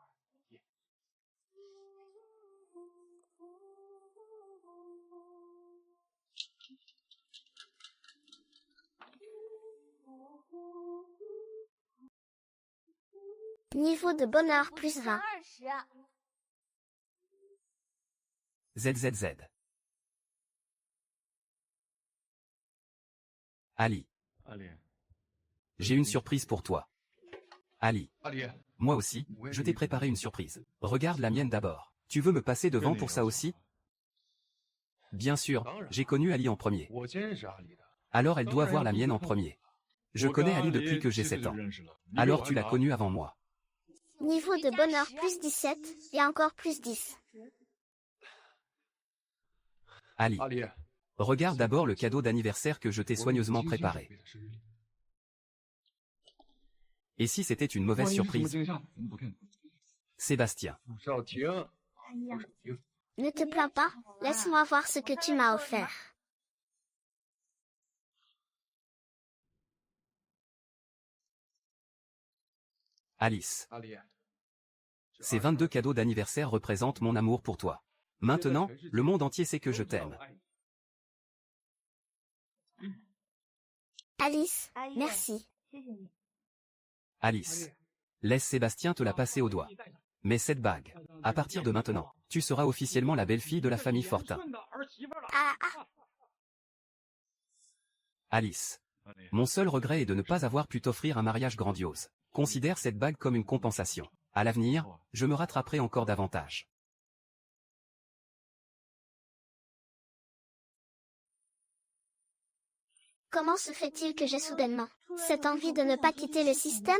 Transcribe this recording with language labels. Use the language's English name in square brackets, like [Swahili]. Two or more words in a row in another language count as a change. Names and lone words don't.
[French] Niveau de bonheur plus 20. [Chinese] 20。 [French] ZZZ. Ali, [Chinese] 阿里， [French] j'ai une surprise pour toi. Ali, [Chinese] 阿里， [French] moi aussi, je t'ai préparé une surprise. Regarde la mienne d'abord. Tu veux me passer devant pour ça aussi? Bien sûr, j'ai connu Ali en premier. [Chinese] 我先认识阿里的。 [French] Alors elle doit voir la mienne en premier. Je connais Ali depuis que j'ai 7 ans. Alors tu l'as connu avant moi. Niveau de bonheur plus 17 et encore plus 10. Ali, [Chinese] 阿里， [French] regarde d'abord le cadeau d'anniversaire que je t'ai soigneusement préparé. Et si c'était une mauvaise surprise? [Chinese] 惊吓，怎么不看？ [French] Sébastien, [Chinese] 陆少廷，哎呀， [French] Ne te plains pas, laisse-moi voir ce que tu m'as offert. Alice. [Chinese] 阿里， [French] Ces 22 cadeaux d'anniversaire représentent mon amour pour toi. Maintenant, le monde entier sait que je t'aime. Alice, merci. [Chinese] 谢谢你。 [French] Alice. Laisse Sébastien te la passer au doigt. Mais cette bague, à partir de maintenant, tu seras officiellement la belle-fille de la famille Fortin. Ah, ah, Alice. [Chinese] 阿里， [French] Mon seul regret est de ne pas avoir pu t'offrir un mariage grandiose. Considère cette bague comme une compensation. À l'avenir, je me rattraperai encore davantage. comment se fait-il que j'ai soudainement cette envie de ne pas quitter le système?